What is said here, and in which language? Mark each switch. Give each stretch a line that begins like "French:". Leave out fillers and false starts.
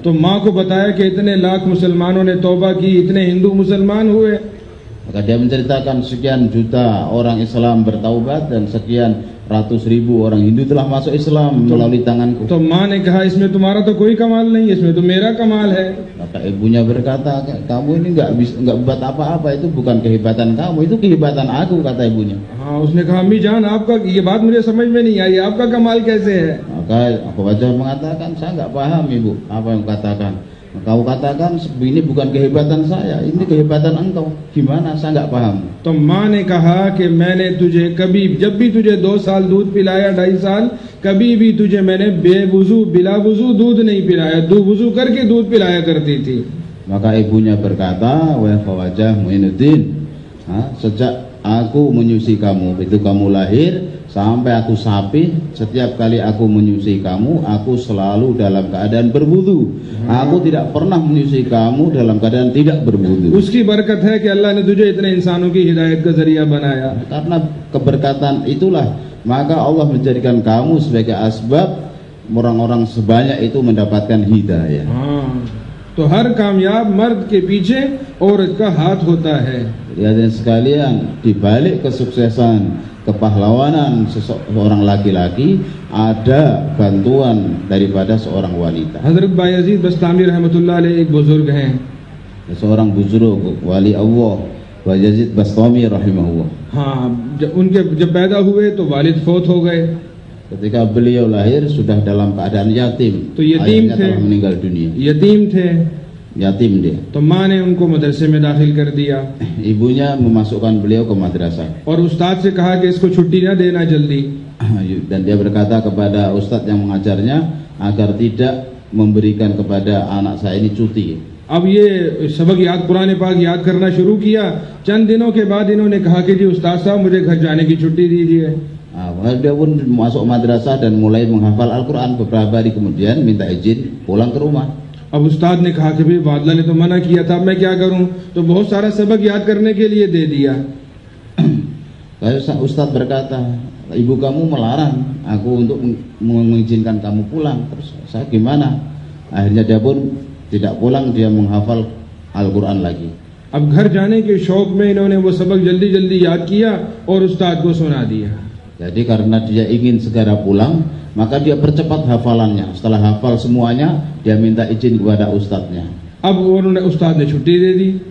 Hindi: तो माँ को बताया कि इतने लाख मुसलमानों ने तौबा की, इतने हिंदू मुसलमान हुए.
Indonesian: Maka dia menceritakan sekian juta orang Islam bertaubat dan sekian ratus ribu orang Hindu telah masuk Islam melalui tanganku.
Hindi: तो माँ ने कहा इसमें तुम्हारा तो कोई कमाल नहीं, इसमें तो मेरा कमाल है.
Indonesian: Maka ibunya berkata, kamu ini nggak buat apa-apa, itu bukan kehebatan kamu, itu kehebatan aku, kata ibunya.
Hindi: हाँ, उसने कहा अम्मी जान आपका ये बात मुझे समझ में नहीं आई, आपका कमाल कैसे है?
Indonesian: Maka Khawajah mengatakan, saya nggak paham ibu apa yang katakan. Kau katakan ini bukan kehebatan saya, ini kehebatan engkau. Gimana? Saya nggak paham.
Hindi: तो माँ ने कहा कि मैंने तुझे कभी, जब भी तुझे 2 साल दूध पिलाया, 2.5 साल, कभी भी तुझे मैंने बेवुजू बिला वुजू दूध नहीं पिलाया, वुजू करके दूध पिलाया करती थी.
Indonesian: Maka ibunya berkata, wahai Khawajah Mu'inuddin, sejak aku menyusui kamu, itu kamu lahir sampai aku sapi, setiap kali aku menyusui kamu, aku selalu dalam keadaan berwudu. Aku tidak pernah menyusui kamu dalam keadaan tidak berwudu.
Hindi: उसकी बरकत है कि अल्लाह ने तुझे इतने इंसानों की हिदायत का जरिया बनाया.
Indonesian: Karena keberkatan itulah maka Allah menjadikan kamu sebagai asbab orang-orang sebanyak itu mendapatkan hidayah.
Hindi: तो हर कामयाब मर्द के पीछे औरत का हाथ होता है.
Indonesian: Hadirin sekalian, di balik kesuksesan, kepahlawanan seorang laki-laki ada bantuan daripada seorang wanita.
Hindi: हजरत बायजीद बस्तामी रहमतुल्लाह अलैह एक बुजुर्ग हैं.
Indonesian: Seorang buzurg wali Allah, Bayazid Bastami rahimahullah.
Hindi: हाँ, जब पैदा हुए तो वालिद फौत हो गए.
Indonesian: Ketika beliau lahir sudah dalam keadaan yatim.
Hindi: तो यतीम थे.
Indonesian: Telah meninggal dunia.
Hindi: यतीम थे.
Indonesian: Yatim dia.
Hindi: तो माँ ने उनको मदरसे में दाखिल कर दिया.
Indonesian: Ibunya memasukkan beliau ke madrasah.
Hindi: और उस्ताद से कहा कि इसको छुट्टी ना देना जल्दी.
Indonesian: Dan dia berkata kepada ustadz yang mengajarnya agar tidak memberikan kepada anak saya ini cuti.
Hindi: अब ये सबक याद कुरान पाक याद करना शुरू किया. चंद दिनों के बाद इन्होंने कहा कि जी उस्ताद साहब मुझे घर जाने की छुट्टी दीजिए.
Indonesian: Dia pun masuk madrasah dan mulai menghafal Al-Quran. Beberapa hari kemudian minta izin pulang ke rumah.
Hindi: अब उस्ताद ने कहा कि भाई वादला ने तो मना किया था, मैं क्या करूं? तो बहुत सारा सबक याद करने के लिए दे दिया.
Indonesian: Ustadz berkata, ibu kamu melarang aku untuk mengizinkan kamu pulang. Terus saya gimana? Akhirnya dia pun tidak pulang, dia menghafal Al-Quran lagi.
Hindi: अब घर जाने के शौक में इन्होंने वो सबक जल्दी जल्दी याद किया और उस्ताद को सुना दिया.
Indonesian: Jadi karena dia ingin segera pulang, maka dia percepat hafalannya. Setelah hafal semuanya, dia minta izin kepada ustadznya.
Hindi: अब उन्होंने उस्ताद ने छुट्टी दे दी.